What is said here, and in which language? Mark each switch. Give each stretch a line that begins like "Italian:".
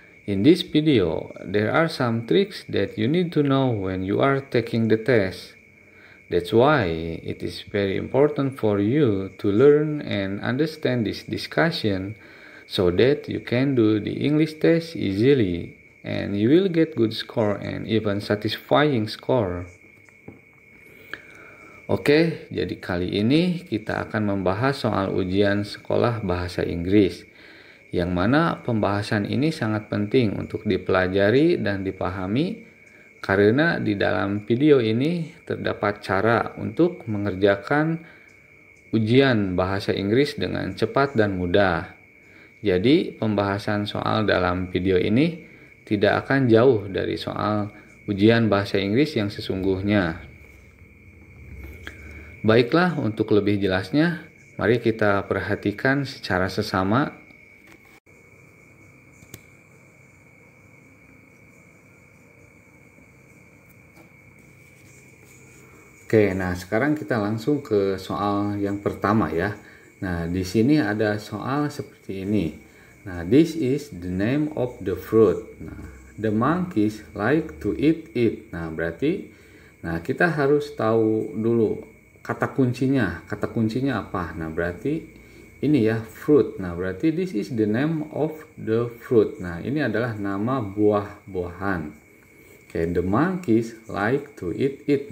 English: In this video, there are some tricks that you need to know when you are taking the test. That's why it is very important for you to learn and understand this discussion so that you can do the English test easily and you will get good score and even satisfying score.
Indonesian: Oke, jadi kali ini kita akan membahas soal ujian sekolah bahasa Inggris, yang mana pembahasan ini sangat penting untuk dipelajari dan dipahami karena di dalam video ini terdapat cara untuk mengerjakan ujian bahasa Inggris dengan cepat dan mudah. Jadi pembahasan soal dalam video ini tidak akan jauh dari soal ujian bahasa Inggris yang sesungguhnya. Baiklah, untuk lebih jelasnya, mari kita perhatikan secara sesama. Oke, nah sekarang kita langsung ke soal yang pertama ya. Nah, di sini ada soal seperti ini.
English: Nah, this is the name of the fruit. Nah, the monkeys like to eat it.
Indonesian: Nah, berarti kita harus tahu dulu kata kuncinya. Kata kuncinya apa? Nah, berarti ini ya, fruit. Nah, berarti
English: this is the name of the fruit.
Indonesian: Nah, ini adalah nama buah-buahan.
English: Oke, the monkeys like to eat it.